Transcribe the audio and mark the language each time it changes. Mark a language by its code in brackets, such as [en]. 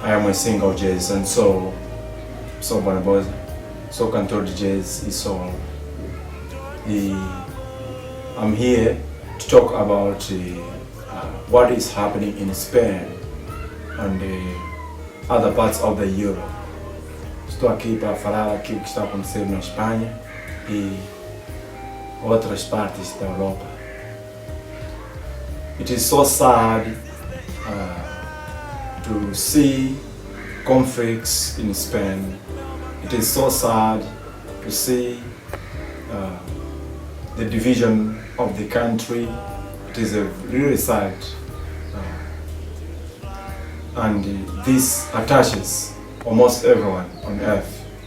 [en] my single jazz, and so Bwanaboza, so cantor jazz is all. I'm here to talk about what is happening in Spain and other parts of the Europe. [pt] Estou aqui para falar aquilo que está acontecendo na Espanha e outras partes da Europa. [en] It is so sad to see conflicts in Spain. It is so sad to see the division of the country. It is really sad, and this attaches almost everyone on earth.